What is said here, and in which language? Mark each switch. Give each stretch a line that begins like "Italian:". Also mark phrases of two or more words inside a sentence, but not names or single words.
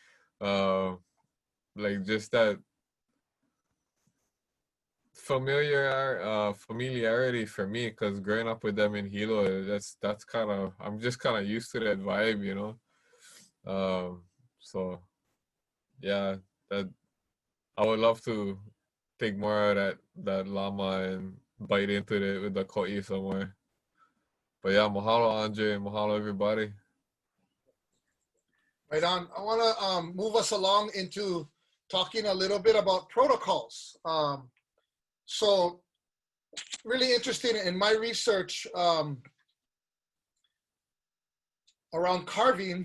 English: Like just that familiarity for me, because growing up with them in Hilo, that's kind of, I'm just kind of used to that vibe, you know. So yeah, that I would love to take more of that llama and bite into it with the ko'i somewhere. But yeah, mahalo Andre, mahalo everybody. Right on. I want to move us along into talking a little bit about protocols. So really interesting in my research around carving.